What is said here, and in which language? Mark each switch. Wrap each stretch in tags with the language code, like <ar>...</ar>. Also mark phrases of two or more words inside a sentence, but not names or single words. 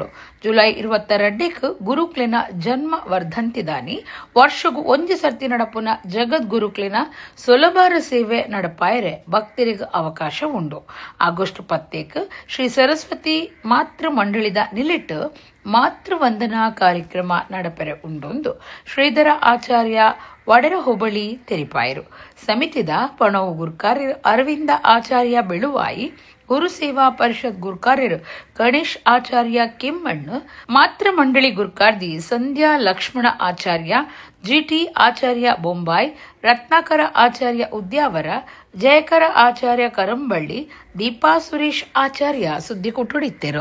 <tcy>ಜುಲೈ 22 ಗುರುಕ್ಲಿನ ಜನ್ಮ ವರ್ಧಂತಿದಾನಿ ವರ್ಷಗೂ 1 ಸರ್ತಿ ನಡಪುನ ಜಗದ್ಗುರುಕ್ಲಿನ ಸುಲಭಾರ ಸೇವೆ ನಡಪಾಯರೆ ಭಕ್ತರಿಗೆ ಅವಕಾಶ ಉಂಡು. ಆಗಸ್ಟ್ 10 ಶ್ರೀ ಸರಸ್ವತಿ ಮಾತೃ ಮಂಡಳಿದ ನಿಲಿಟ್ ಮಾತೃ ವಂದನಾ ಕಾರ್ಯಕ್ರಮ ನಡಪೆರೆ ಉಂಡೊಂದು ಶ್ರೀಧರ ಆಚಾರ್ಯ ವಡೇರ ಹೋಬಳಿ ತೆರಿಪಾಯರು. ಸಮಿತಿದ ಪಣವು ಗುರುಕಾರ್ಯರು ಅರವಿಂದ ಆಚಾರ್ಯ ಬೆಳುವಾಯಿ, ಗುರುಸೇವಾ ಪರಿಷತ್ ಗುರುಕಾರ್ಯರು ಗಣೇಶ್ ಆಚಾರ್ಯ ಕೆಮ್ಮಣ್ಣು, ಮಾತೃ ಮಂಡಳಿ ಗುರುಕಾರ್ದಿ ಸಂಧ್ಯಾ ಲಕ್ಷ್ಮಣ ಆಚಾರ್ಯ, ಜಿಟಿ ಆಚಾರ್ಯ ಬೊಂಬಾಯಿ, ರತ್ನಾಕರ ಆಚಾರ್ಯ ಉದ್ಯಾವರ, ಜಯಕರ ಆಚಾರ್ಯ ಕರಂಬಳ್ಳಿ, ದೀಪಾ ಸುರೇಶ್ ಆಚಾರ್ಯ ಸುದ್ದಿ ಕೊಟ್ಟುಡಿತ್ತರು.</tcy>